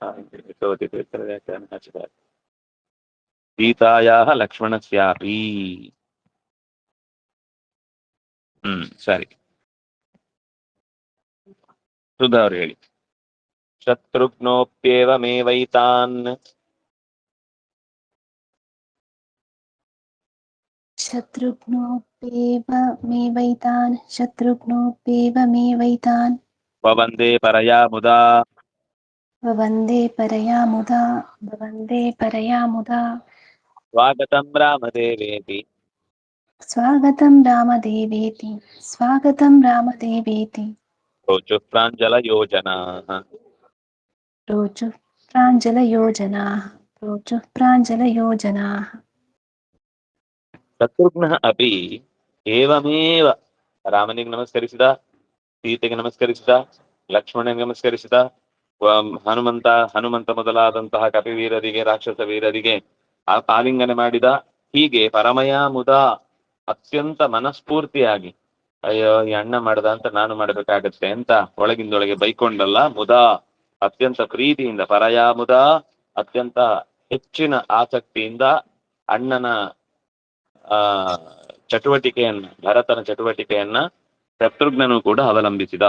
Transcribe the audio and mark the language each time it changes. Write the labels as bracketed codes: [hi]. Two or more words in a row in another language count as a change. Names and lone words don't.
[sa] ಸೀತಾಯಾ ಲಕ್ಷ್ಮಣಸ್ಯಾಪಿ. [kn] ಸರಿ, ಸುಧಾ ಅವ್ರು ಹೇಳಿ. [sa] ಶತ್ರುಘ್ನೋಪ್ಯೇವಮೇವೈತಾನ್ शत्रुघ्नोऽप्येवमेवैतान् ವವಂದೇ ಪರಯಾ ಮುದಾ ववन्दे परया मुदा ಸ್ವಾಗತಂ ರಾಮದೇವೇತಿ स्वागतं रामदेवेति ರೋಚುಃ ಪ್ರಾಂಜಲಯೋಜನಾಃ. रोचुः प्राञ्जलयोजनाः ಶತ್ರುಘ್ನ ಅಪಿ ಏವಮೇವ, [kn] ರಾಮನಿಗೆ ನಮಸ್ಕರಿಸಿದ, ಸೀತೆಗೆ ನಮಸ್ಕರಿಸಿದ, ಲಕ್ಷ್ಮಣನಿಗೆ ನಮಸ್ಕರಿಸಿದ, ಹನುಮಂತ ಮೊದಲಾದಂತಹ ಕಪಿವೀರರಿಗೆ, ರಾಕ್ಷಸ ವೀರರಿಗೆ ಆಲಿಂಗನೆ ಮಾಡಿದ. ಹೀಗೆ [sa] ಪರಮಯ ಮುದ, [kn] ಅತ್ಯಂತ ಮನಸ್ಫೂರ್ತಿಯಾಗಿ, ಅಯ್ಯೋ ಈ ಅಣ್ಣ ಮಾಡ್ದ ಅಂತ ನಾನು ಮಾಡಬೇಕಾಗತ್ತೆ ಅಂತ ಒಳಗಿಂದೊಳಗೆ ಬೈಕೊಂಡಲ್ಲ, ಮುದ ಅತ್ಯಂತ ಪ್ರೀತಿಯಿಂದ, [sa] ಪರಯ ಮುದ [kn] ಅತ್ಯಂತ ಹೆಚ್ಚಿನ ಆಸಕ್ತಿಯಿಂದ ಅಣ್ಣನ ಚಟುವಟಿಕೆಯನ್ನ, ಭರತನ ಚಟುವಟಿಕೆಯನ್ನ ಶತ್ರುಘ್ನನು ಕೂಡ ಅವಲಂಬಿಸಿದ.